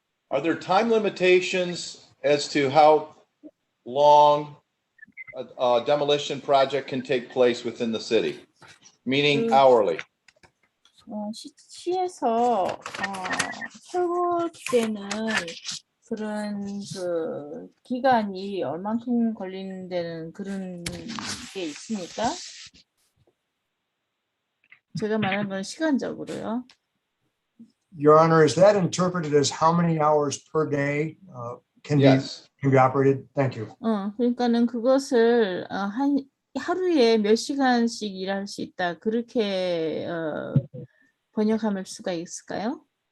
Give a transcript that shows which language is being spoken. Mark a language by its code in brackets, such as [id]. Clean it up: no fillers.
[en] Are there time limitations as to how long a demolition project can take place within the city? Meaning hourly. [ko] 시에서 철거되는 그런 그 기간이 얼만큼 걸리는 그런 게 있습니까? 제가 말하는 건 시간적으로요. [en] Your Honor, is that interpreted as how many hours per day can Yes. be operated? Thank you. [ko] 그러니까는 그것을 하루에 몇 시간씩 일할 수 있다 그렇게 번역할 수가 있을까요?